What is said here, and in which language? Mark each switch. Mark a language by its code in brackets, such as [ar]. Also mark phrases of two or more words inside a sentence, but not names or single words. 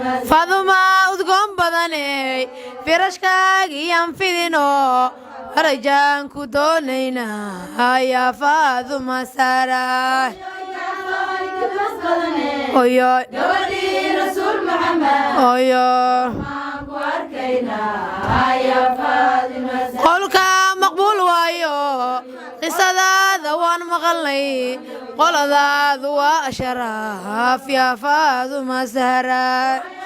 [so] Faaduma udgoon badane, firashkaagiyaan fidino, darajaan ku doonaynaa, [ar] يا فاطمة زهرة. Oy, oy. Oy, oy. [so] Qolka maqbuul waayo, qisadaada waan maqalnay, qoladaadu waa asharaaf, [ar] يا فاطمة زهرة.